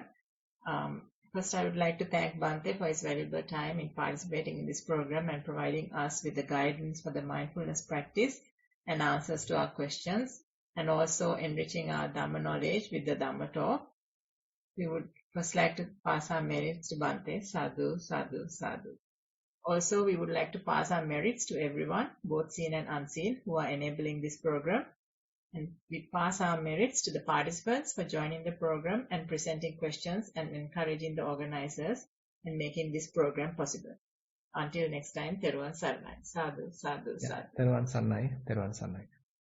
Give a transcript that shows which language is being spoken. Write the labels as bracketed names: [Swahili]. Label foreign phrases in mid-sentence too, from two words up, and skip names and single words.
[English] First, I would like to thank Bhante for his valuable time in participating in this program and providing us with the guidance for the mindfulness practice and answers to our questions, and also enriching our Dhamma knowledge with the Dhamma talk. We would first like to pass our merits to Bhante. [Pali] Sadhu, sadhu, sadhu. [English] Also, we would like to pass our merits to everyone, both seen and unseen, who are enabling this program. And we pass our merits to the participants for joining the program and presenting questions and encouraging the organizers and making this program possible. Until next time, [Sinhala] Thero Saranai. [Pali] Sadhu, sadhu, sadhu. [Sinhala] Thero Saranai, Thero Saranai.